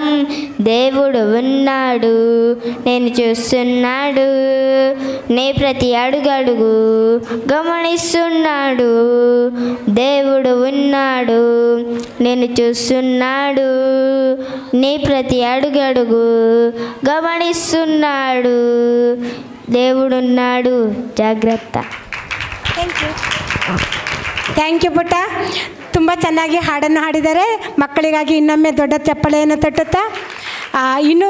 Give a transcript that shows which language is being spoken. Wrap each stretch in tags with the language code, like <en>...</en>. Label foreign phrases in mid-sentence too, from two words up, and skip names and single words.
<te>దేవుడు ఉన్నాడు, నేను చూస్తున్నాడు, నీ ప్రతి అడుగడుగు గమనిస్తున్నాడు. దేవుడు ఉన్నాడు, నేను చూస్తున్నాడు, నీ ప్రతి అడుగడుగు గమనిస్తున్నాడు. దేవుడున్నాడు,</te> <kn>ಜಾಗ್ರತ.</kn> <en>thank you</en> <kn>ಪುಟ್ಟ. ತುಂಬ ಚೆನ್ನಾಗಿ ಹಾಡನ್ನು ಹಾಡಿದ್ದಾರೆ. ಮಕ್ಕಳಿಗಾಗಿ ಇನ್ನೊಮ್ಮೆ ದೊಡ್ಡ ಚಪ್ಪಳೆಯನ್ನು ತಟ್ಟುತ್ತಾ ಇನ್ನೂ</kn>